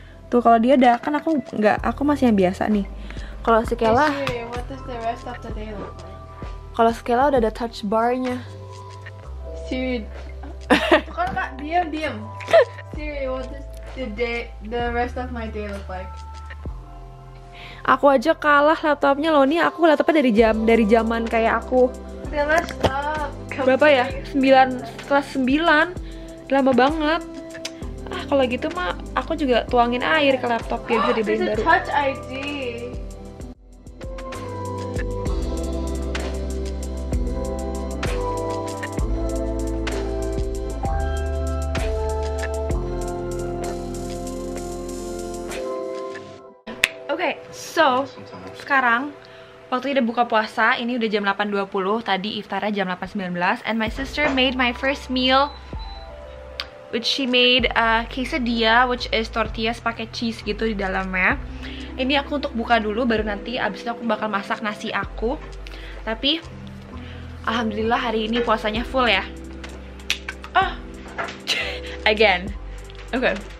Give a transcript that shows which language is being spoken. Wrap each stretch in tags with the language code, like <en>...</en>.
<id>Tuh kalau dia udah, kan aku masih yang biasa nih. Kalau si Kayla,</id> <en>Hey Siri, what does the rest of the day look like?</en> <id>kalau si Kayla udah ada touch bar-nya. Siri, Kak, diam.</id> <en>Siri, what does the rest of my day look like?</en> <id>Aku aja kalah laptopnya loh. Nih aku laptopnya dari zaman kayak aku</id> <en>Okay, let's stop.</en> <id>berapa ya? 9, kelas 9. Lama banget. Kalau gitu mah aku juga tuangin air ke laptop biar bisa dibeliin</id> <en>There's a</en> <id>baru.</id> <en>touch ID.</en> <id>Oke, so sekarang waktunya udah buka puasa. Ini udah jam 8.20. Tadi iftarnya jam 8.19.</id> <en>And my sister made my first meal, which she made quesadilla, which is tortillas</en> <id>pakai cheese gitu di dalamnya. Ini aku untuk buka dulu, baru nanti abis itu aku bakal masak nasi aku. Tapi alhamdulillah hari ini puasanya full ya.</id> <en>Again. Okay.</en>